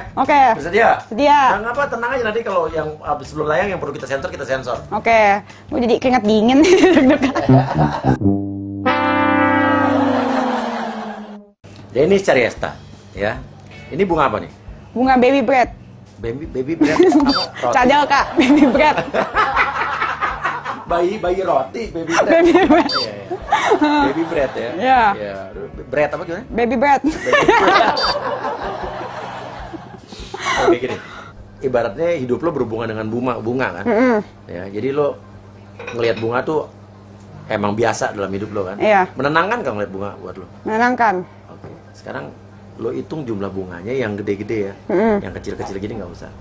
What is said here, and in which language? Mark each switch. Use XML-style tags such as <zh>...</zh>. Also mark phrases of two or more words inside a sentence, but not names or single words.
<id>Oke. Bersedia? Sedia. Nah, apa tenang aja nanti kalau yang sebelum layang yang perlu kita sensor. Oke. Gue jadi keringat dingin. Dennis Cariesta, ya. Ini bunga apa nih? Bunga baby bread. Baby bread apa? Cadel Kak, baby bread. bayi roti, baby bread. Baby bread. Baby bread ya. Iya. Ya. Bread apa gimana? Baby bread. Kayak gini. Ibaratnya hidup lo berhubungan dengan bunga kan? Ya, jadi lo ngelihat bunga tuh emang biasa dalam hidup lo kan? Iya. Menenangkan kan ngeliat bunga buat lo? Menenangkan. Oke. Sekarang lo hitung jumlah bunganya yang gede-gede ya, yang kecil-kecil gini nggak usah.</id>